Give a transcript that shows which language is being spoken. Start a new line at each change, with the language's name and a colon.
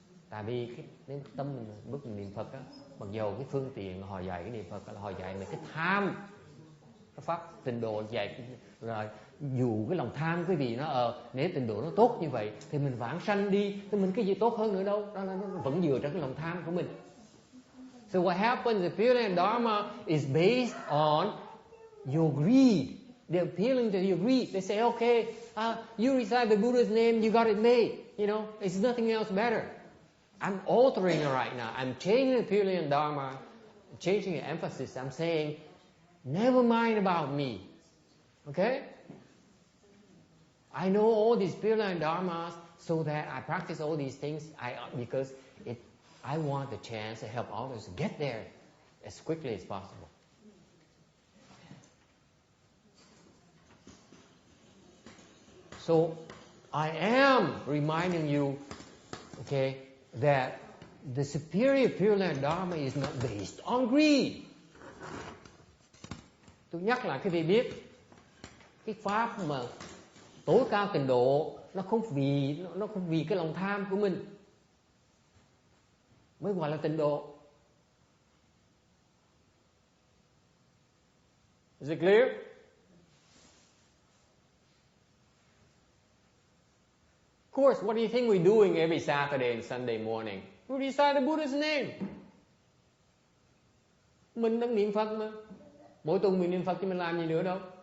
Vietnamese: Tại vì cái tâm mình bước mình niệm Phật á, mặc dầu cái phương tiện họ dạy cái niệm Phật là họ dạy mình cái tham, nó pháp tịnh độ dạy rồi, dù cái lòng tham quý vị nó nếu tịnh độ nó tốt như vậy thì mình vãng sanh đi, thì mình cái gì tốt hơn nữa đâu, nó vẫn dựa trên cái lòng tham của mình.
English: So what happens, the feeling Dharma is based on your greed. They're appealing to your greed. They say, okay, you recite the Buddha's name, you got it made. You know, it's nothing else better. I'm altering it right now. I'm changing the feeling Dharma, changing the emphasis. I'm saying, never mind about me. Okay? I know all these feeling Dharmas so that I practice all these things because I want the chance to help others get there as quickly as possible. So I am reminding you, okay, that the superior Pure Land Dharma is not based on greed.
Vietnamese: Tôi nhắc lại quý vị biết, cái pháp mà tối cao tịnh độ nó không vì cái lòng tham của mình mới gọi là tịnh độ.
English: Is it clear? Of course, what do you think we're doing every Saturday and Sunday morning? We recite the Buddha's name.
Vietnamese: Mình đang niệm Phật mà. Mỗi tuần mình niệm Phật chứ mình làm gì nữa đâu.